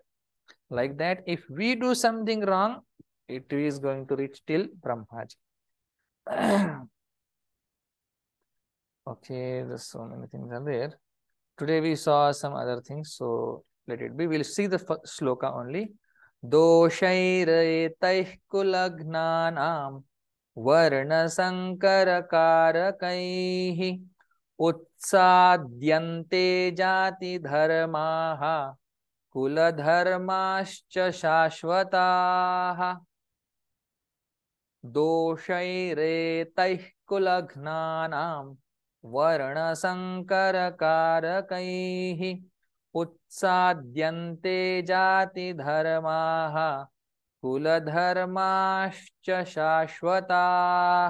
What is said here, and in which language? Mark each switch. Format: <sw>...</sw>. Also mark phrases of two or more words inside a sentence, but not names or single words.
<en>Like that, if we do something wrong, it is going to reach till Brahmaji. Okay, there's so many things are there. Today we saw some other things, so let it be. We'll see the sloka only.</en> <sa>दोषैरेतैः कुलघ्नानां वर्ण संकर कारकैः उत्साद्यन्ते जाति धर्माः कुल धर्माश्च शाश्वताः. दोषैरेतैः कुलघ्नानां वर्ण संकर कारकैः उत्साद्यन्ते जाति धर्माः कुलधर्माश्च शाश्वताः.</sa>